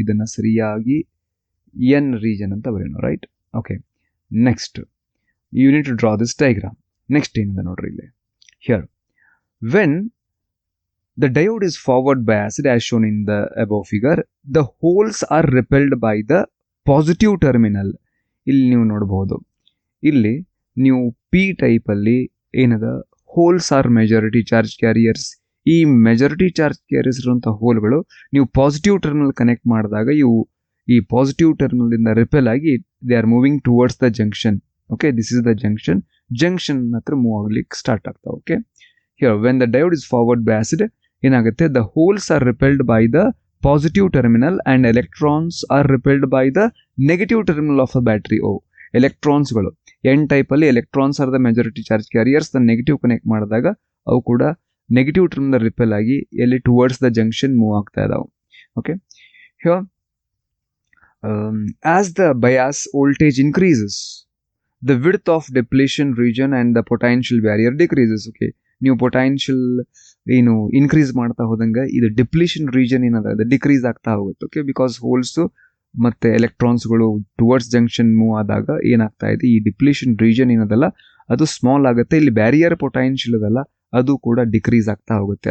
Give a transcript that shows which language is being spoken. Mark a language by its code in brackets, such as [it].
[kn] ಇದನ್ನ ಸರಿಯಾಗಿ N region ಅಂತ ಬರೆಯೋಣ, right? [en] Okay, next you need to draw this diagram. Next [kn] ಏನಿದೆ ನೋಡ್ರಿ ಇಲ್ಲಿ. [en] Here, when the diode is forward biased as shown in the above figure, the holes are repelled by the positive terminal. [kn] ಇಲ್ಲಿ ನೀವು ನೋಡಬಹುದು, ಇಲ್ಲಿ ನೀವು P type ಅಲ್ಲಿ ಏನದ [en] Holes are majority charge carriers. [kn] ಈ ಮೆಜಾರಿಟಿ ಚಾರ್ಜ್ ಕ್ಯಾರಿಯರ್ಸ್ ಇರುವಂತಹ ಹೋಲ್ಗಳು ನೀವು ಪಾಸಿಟಿವ್ ಟರ್ಮಿನಲ್ ಕನೆಕ್ಟ್ ಮಾಡಿದಾಗ ಇವು ಈ ಪಾಸಿಟಿವ್ ಟರ್ಮಿನಲ್ ಇಂದ ರಿಪೆಲ್ ಆಗಿ [en] They are moving towards the junction. Okay, this is the junction [kn] ಹತ್ರ ಮೂವ್ ಆಗ್ಲಿಕ್ಕೆ ಸ್ಟಾರ್ಟ್ ಆಗ್ತಾವೆ. [en] okay, here when the diode is forward biased [kn] ಏನಾಗುತ್ತೆ, [en] The holes are repelled by the positive terminal and electrons are repelled by the negative terminal of a battery. [kn] ಎಲೆಕ್ಟ್ರಾನ್ಸ್ಗಳು N type ಅಲ್ಲಿ [en] electrons are the majority charge carriers, [kn] the negative connect ಮಾಡಿದಾಗ ಅವು ಕೂಡ negative terminal repel ಆಗಿ ಎಲ್ಲಿ towards the junction move ಆಗ್ತಾ ಇದಾವೆ. [en] Okay, here as the bias voltage increases, the width of depletion region and the potential barrier decreases. [kn] Okay, ನೀವು potential ಏನು increase ಮಾಡ್ತಾ ಹೋದಂಗೆ ಇದು ಡಿಪ್ಲೀಷನ್ ರೀಜನ್ ಏನದ ಅದು ಡಿಕ್ರೀಸ್ ಆಗ್ತಾ ಹೋಗುತ್ತೆ. ಓಕೆ, ಬಿಕಾಸ್ ಹೋಲ್ಸ್ ಮತ್ತೆ ಎಲೆಕ್ಟ್ರಾನ್ಸ್ಗಳು ಟುವರ್ಡ್ಸ್ ಜಂಕ್ಷನ್ ಮೂವ್ ಆದಾಗ ಏನಾಗ್ತಾ ಇದೆ, ಈ ಡಿಪ್ಲೀಷನ್ ರೀಜನ್ ಏನದಲ್ಲ ಅದು ಸ್ಮಾಲ್ ಆಗುತ್ತೆ. ಇಲ್ಲಿ ಬ್ಯಾರಿಯರ್ ಪೊಟೆನ್ಷಿಯಲ್ ಅದಲ್ಲ ಅದು ಕೂಡ ಡಿಕ್ರೀಸ್ ಆಗ್ತಾ ಹೋಗುತ್ತೆ.